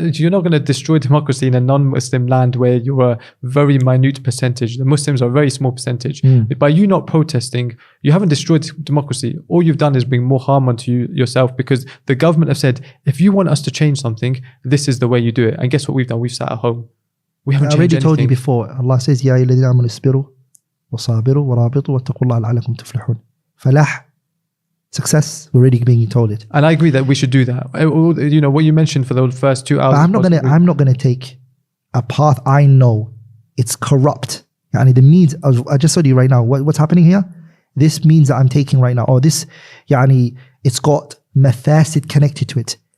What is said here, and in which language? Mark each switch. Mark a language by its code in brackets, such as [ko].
[en] not going to destroy democracy in a non-Muslim land where you're a very minute percentage. The Muslims are a very small percentage. By you not protesting, you haven't destroyed democracy. All you've done is bring more harm onto yourself because the government have said, if you want us to change something, this is the way you do it. And guess what we've done? We've sat at home. We haven't changed anything. I already told you before. Allah says, [ar] يا أيها الذين آمنوا اصبروا وصابروا ورابطوا واتقوا الله لعلكم تفلحون. فلاح. [en] Success, we're already being told it. And I agree that we should do that. You know, what you mentioned for the first 2 hours. But I'm not gonna take a path I know it's corrupt. And the means, I just told you right now, what's happening here? This means that I'm taking right now, or this, it's got mafasid connected to it.